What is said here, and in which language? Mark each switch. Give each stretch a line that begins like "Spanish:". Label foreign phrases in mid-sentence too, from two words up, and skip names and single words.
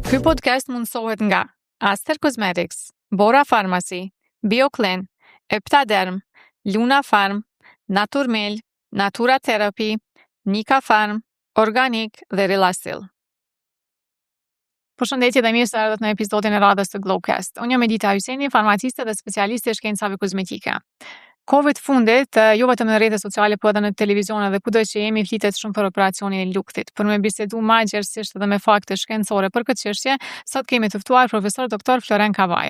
Albanian: podcast mundësohet nga Aster Cosmetics, Bora Pharmacy, BioClean, Eptaderm, Luna Farm, Naturmel, Natura Therapy, Nika Farm, Organic dhe Relasil. Përshëndetje dhe mirë se erdhët në episodin e radhës të Glowcast. Unë jam Edita Hyseni, farmaciste dhe specialiste e shkencave kozmetike. Kohëve të fundit, jo vetëm në rrjetet sociale, por edhe në televizion dhe kudo që jemi, flitet shumë për operacionin e lukthit. Për me bisedu më gjerësisht dhe me fakte shkencore për këtë çështje, sot kemi të ftuar profesor doktor Floren Kavaja.